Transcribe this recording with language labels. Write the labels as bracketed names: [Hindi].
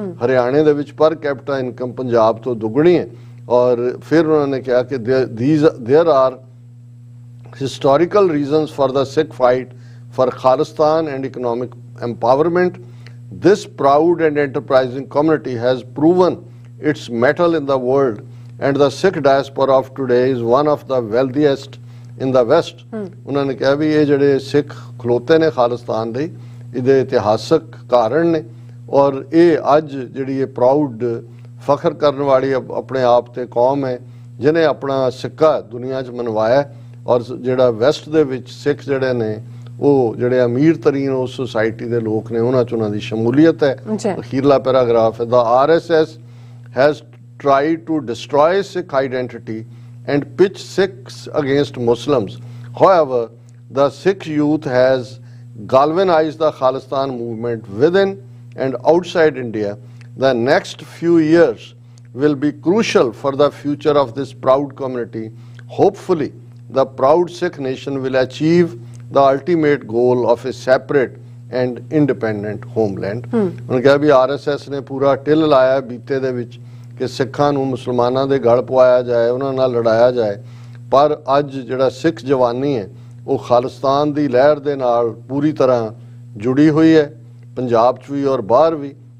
[Punjabi] ਹਰਿਆਣੇ ਦੇ ਵਿੱਚ ਪਰ ਕੈਪੀਟਾ ਇਨਕਮ ਪੰਜਾਬ ਤੋਂ ਦੁੱਗਣੀ ਹੈ। ਔਰ ਫਿਰ ਉਹਨਾਂ ਨੇ ਕਿਹਾ ਕਿ [English] there are historical reasons for the Sikh fight for Khalistan and economic empowerment. This proud and enterprising community has proven its mettle in the world, and the Sikh diaspora of today is one of the wealthiest in the West. [Punjabi] ਉਹਨਾਂ ਨੇ ਕਿਹਾ ਵੀ ਇਹ ਜਿਹੜੇ ਸਿੱਖ ਖਲੋਤੇ ਨੇ ਖਾਲਿਸਤਾਨ ਲਈ ਇਹਦੇ ਇਤਿਹਾਸਕ ਕਾਰਨ ਨੇ, ਔਰ ਇਹ ਅੱਜ ਜਿਹੜੀ ਇਹ ਪ੍ਰਾਊਡ ਫਖਰ ਕਰਨ ਵਾਲੀ ਆਪਣੇ ਆਪ ਤੇ ਕੌਮ ਹੈ ਜਿਹਨੇ ਆਪਣਾ ਸਿੱਕਾ ਦੁਨੀਆ 'ਚ ਮਨਵਾਇਆ। ਔਰ ਜਿਹੜਾ ਵੈਸਟ ਦੇ ਵਿੱਚ ਸਿੱਖ ਜਿਹੜੇ ਨੇ ਉਹ ਜਿਹੜੇ ਅਮੀਰ ਤਰੀਨ ਉਸ ਸੁਸਾਇਟੀ ਦੇ ਲੋਕ ਨੇ ਉਹਨਾਂ 'ਚ ਉਹਨਾਂ ਦੀ ਸ਼ਮੂਲੀਅਤ ਹੈ। ਅਖੀਰਲਾ ਪੈਰਾਗ੍ਰਾਫ ਹੈ, [English] the RSS has tried to destroy Sikh identity and pitch Sikhs against Muslims. However, the Sikh youth has galvanized the Khalistan movement within and outside India. The next few years will be crucial for the future of this proud community. Hopefully, the proud Sikh nation will achieve the ultimate goal of a separate and independent homeland. [Punjabi] ਉਹਨਾਂ ਕਿਹਾ ਵੀ RSS ਨੇ ਪੂਰਾ till ਲਾਇਆ ਬੀਤੇ ਦੇ ਵਿੱਚ ਕਿ ਸਿੱਖਾਂ ਨੂੰ ਮੁਸਲਮਾਨਾਂ ਦੇ ਗਲ ਪਵਾਇਆ ਜਾਏ, ਉਹਨਾਂ ਨਾਲ ਲੜਾਇਆ ਜਾਏ, ਪਰ ਅੱਜ ਜਿਹੜਾ ਸਿੱਖ ਜਵਾਨੀ ਹੈ ਉਹ ਖਾਲਿਸਤਾਨ ਦੀ ਲਹਿਰ ਦੇ ਨਾਲ ਪੂਰੀ ਤਰ੍ਹਾਂ ਜੁੜੀ ਹੋਈ ਹੈ, ਪੰਜਾਬ 'ਚ ਵੀ ਔਰ ਬਾਹਰ ਵੀ।